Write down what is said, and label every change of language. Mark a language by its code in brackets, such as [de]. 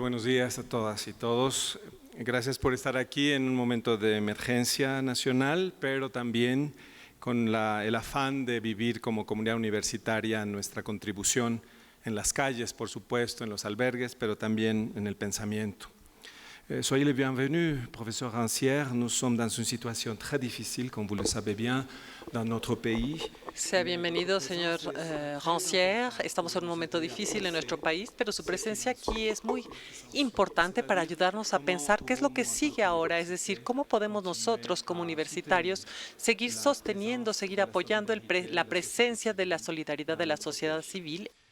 [es] Buenos días a todas y todos. Gracias por estar aquí en un momento de emergencia nacional, pero también con el afán de vivir como comunidad universitaria nuestra contribución en las calles, por supuesto, en los albergues, pero también en el pensamiento. [fr] Soyez les bienvenus, professeur Rancière. Nous sommes dans une situation très difficile, comme vous le savez bien, dans notre pays. [es] Sea bienvenido, señor Rancière. Estamos en un momento difícil en nuestro país, pero su presencia aquí es muy importante para ayudarnos a pensar qué es lo que sigue ahora, es decir, cómo podemos nosotros como universitarios seguir sosteniendo, seguir apoyando la presencia de la solidaridad de la sociedad civil.